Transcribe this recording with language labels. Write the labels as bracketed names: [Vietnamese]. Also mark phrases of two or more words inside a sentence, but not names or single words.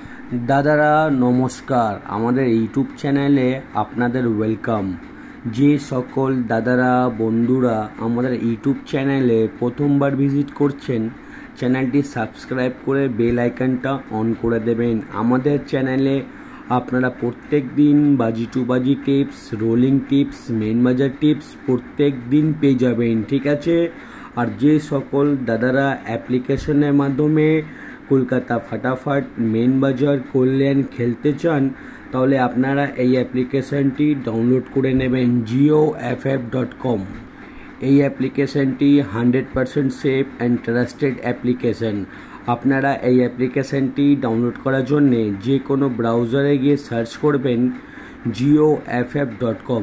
[Bangla] দাদারা নমস্কার আমাদের ইউটিউব চ্যানেলে আপনাদের ওয়েলকাম। যে সকল দাদারা বন্ধুরা আমাদের ইউটিউব চ্যানেলে প্রথমবার ভিজিট করছেন চ্যানেলটি সাবস্ক্রাইব করে [English] bell iconটা [Bangla] অন করে দেবেন। আমাদের চ্যানেলে আপনারা প্রত্যেক দিন বাজি টু বাজি [English] tips, rolling tips, main bazar tips [Bangla] প্রত্যেক দিন পেয়ে যাবেন, ঠিক আছে। আর যে সকল দাদারা অ্যাপ্লিকেশনের মাধ্যমে কলকাতা ফটাফট মেন বাজার কল্যাণ খেলতে চান তাহলে আপনারা এই অ্যাপ্লিকেশনটি ডাউনলোড করে নেবেন jioff.com। এই অ্যাপ্লিকেশনটি 100% [English] safe and trusted application. [Bangla] আপনারা এই অ্যাপ্লিকেশনটি ডাউনলোড করার জন্য যে কোনো ব্রাউজারে গিয়ে সার্চ করবেন jioff.com।